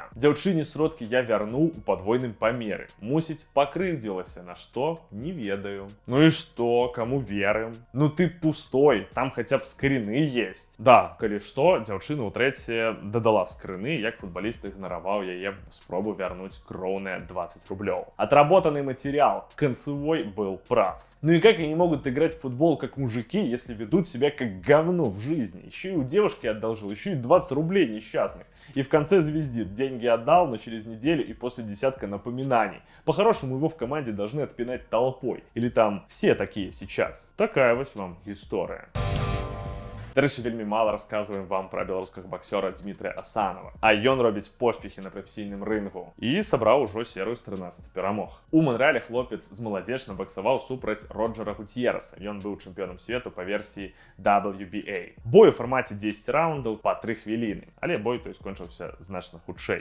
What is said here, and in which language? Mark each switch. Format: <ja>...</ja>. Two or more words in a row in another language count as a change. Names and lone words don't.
<be>Дзяўчыне сродкі я вярнуў у падвойным памеры. Мусіць, пакрыўдзілася, на што не ведаю. Ну і што, каму верым?</be> <ru>Ну ты пустой, там</ru> <be>хаця б скрыны</be> <ru>есть.</ru> <be>Да, калі што, дзяўчына ў трэце дадала скрыны, як футбаліст ігнараваў яе спробу вярнуць кроўныя 20 рублёў.</be> <ru>Отработанный материал, концевой был прав. Ну и как они могут играть в футбол как мужики, если ведут себя как говно в жизни? Еще и у девушки одолжил, еще и 20 рублей несчастных. И в конце звездит: деньги отдал, но через неделю и после десятка напоминаний. По-хорошему его в команде должны отпинать толпой. Или там все такие сейчас. Такая вот вам история.</ru> <be>Дарэчы, вельмі мала расказваем вам пра беларускага баксёра Дмітрыя Асанова. А ён робіць поспехі на прафесійным рынгу і сабраў ужо серыю з 13 перамог. У Монрэале хлопец з маладзечна баксаваў супраць Роджера Гуцьераса. Ён быў чэмпіёнам свету па версіі WBA. Бой у фармаце 10 раундаў па 3 хвіліны, але бой той скончыўся значна хутчэй.</be>